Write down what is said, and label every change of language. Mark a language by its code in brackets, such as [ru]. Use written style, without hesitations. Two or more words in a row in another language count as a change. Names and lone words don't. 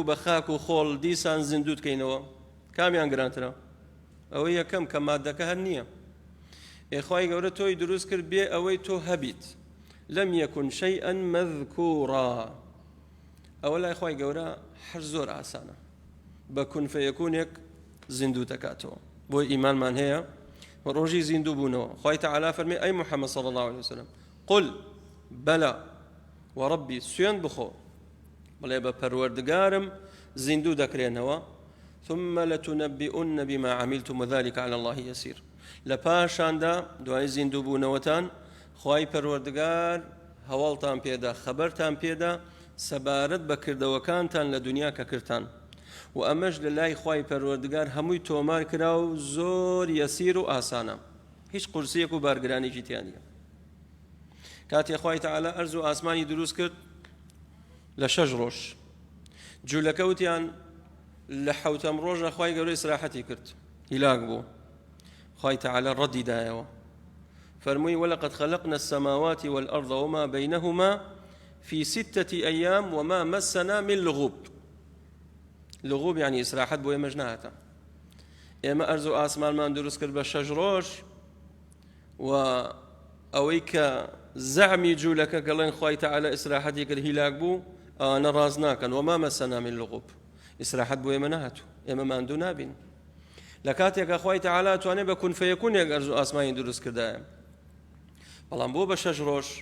[ckb] بە خاک و خۆڵ دیسان زیندوو بکەینەوە کامیان گرانترە ئەوەی یەکەم کە مادەکە هەر نییە خۆی گەورە تۆی دروست کرد بێ ئەوەی تۆ هەبیت [ar] لەم یەکن شەیئا مەذکوورا [ckb] ئەوە لای خۆی گەورە هەر زۆر ئاسانە بە کون فەیەکونێک زیندوو دەکاتەوە بۆی ئیمانمان هەیە و ڕۆژی زیندوو بوونەوە خۆی تەعالە فەرمێ ئەی محەممەد [ar] صلی الله عليه وسلم قل بەلا وەڕەبی [ckb] سوێن بخۆ بڵێ بە پەروەردگارم زیندوو دەکرێنەوە [ar] ثم لتنبئن بما عملتم وذلك على الله يسير [ckb] لە پاشاندا دوای زیندوو بوونەوەتان خۆی پەروەردگار هەواڵتان پێدا خەبەرتان پێدا سەبارەت بە کردەوەکانتان لە دنیا کە کردتان و ئەمەش لە لای خۆی پەروەردگار هەمووی تۆمار کرا و زۆر یەسیر و ئاسانە هیچ قورسیەک و بارگرانێکی تیان نییە کاتێ خۆی تەعالە ئەرز و ئاسمانی دروست کرد لە 6 ڕۆژ جوولەکە وتیان لە 7ەم ڕۆژە خۆی گەورەی ئیسراحەتی کرد هیلاک بوو خۆی تەعالە ڕەدی دایەوە فەرمووی [ar] ولقد خلقنا السماوات والأرض وما بينهما في 6 أيام وما مسنا من لغوب لغوب يعني [ckb] إسراحت بۆ ئێمەش نهاتە ئێمە ئەرز و ئاسمانمان دروست کرد بە 6 ڕۆژ و ئەوەی کە زەعمی جوولەکە گەڵێن خۆی تەعالە ئیسراحەتی کرد هیلاک بوو ئەوانە ڕاز ناکەن [ar] وما مەسەنا من لغوب [ckb] ئیسراحەت بۆ ئێمە نەهاتوو ئێمە ماندوو نابین لە کاتێکە خۆی تەعالە توانێت بە کون فەیەکونێک ئەرز و ئاسمانی دروست کردایە بەڵام بۆ بە 6 ڕۆژ